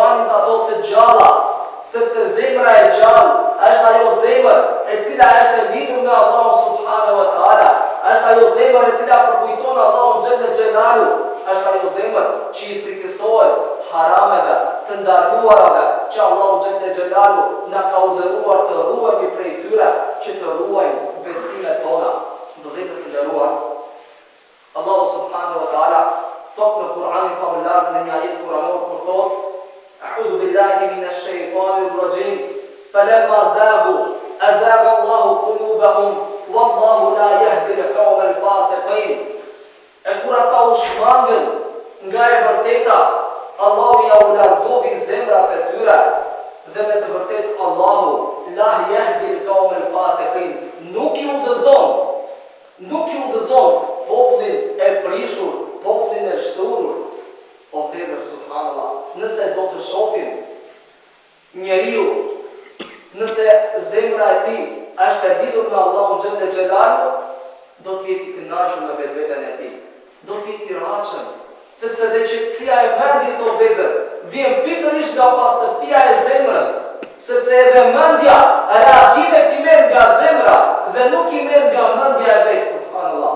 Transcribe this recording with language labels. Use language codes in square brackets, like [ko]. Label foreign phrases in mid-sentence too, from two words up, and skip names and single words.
[sq] mbanin ato të gjalla, sepse zemra e gjallë është ajo zemër e cila është e lidhur me Allahun [ar] سبحانه وتعالى, [sq] është ajo zemër e cila përkujton Allahun [ar] جل جلاله, [sq] është ajo zemër që i frikësohet harameve, të ndaluarave që Allahu [ar] جل جلاله [sq] na ka urdhëruar të ruajmë prej tyre, që të ruajmë besimet tona. Vëllezër të nderuar, Allahu [ar] سبحانه وتعالى [sq] thot në Kur'anin famullar në një ajet kuranor kur thot: [ar] "أعوذ بالله من الشيطان الرجيم, فلما زاغوا أزاغ الله قلوبهم والله لا يهدي القوم الفاسقين." [sq] E kur ata u shmangën nga e vërteta, Allahu ja u largovi zemrat e tyre, dhe me të vërtet Allahu [ar] لا يهدي القوم الفاسقين, [sq] nuk i udhëzon popullin e prishur, popullin e shturur. O vëllezër, subhanallah, nëse do të shohim njeriu, nëse zemra e tij është e lidhur me Allahun [ar] جل جلاله, [sq] do të jetë i kënaqur me vetveten e tij, do të jetë i rrahshëm, sepse dhe qetësia e mendjes, o vëllezër, vjen pikërisht nga pastërtia e zemrës, sepse edhe mendja, reagimet i merr nga zemra dhe nuk i merr nga mendja e vet, subhanallah.